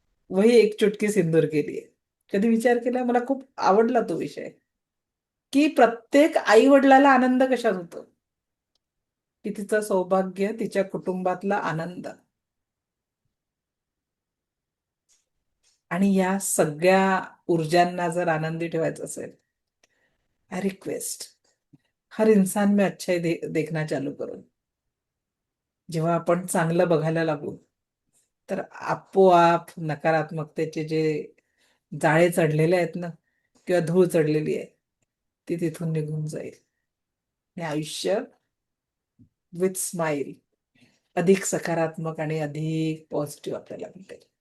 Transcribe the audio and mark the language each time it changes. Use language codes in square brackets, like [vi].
[hi] वही एक चुटकी सिंदूर [mr] केली. कधी विचार केला? मला खूप आवडला तो विषय, की प्रत्येक आई वडिलाला आनंद कशात होतो? की तिचं सौभाग्य, तिच्या कुटुंबातला आनंद. आणि या सगळ्या ऊर्जांना जर आनंदी ठेवायचं असेल, [en] I request, [hi] हर इंसान में अच्छाई देखना चालू करो. [mr] जेव्हा आपण चांगलं बघायला लागू तर आपोआप नकारात्मकतेचे जे जाळे चढलेले आहेत ना किंवा धूळ चढलेली आहे ती तिथून निघून जाईल. हे आयुष्य विथ स्माइल अधिक सकारात्मक आणि अधिक पॉझिटिव्ह आपल्याला भेटेल.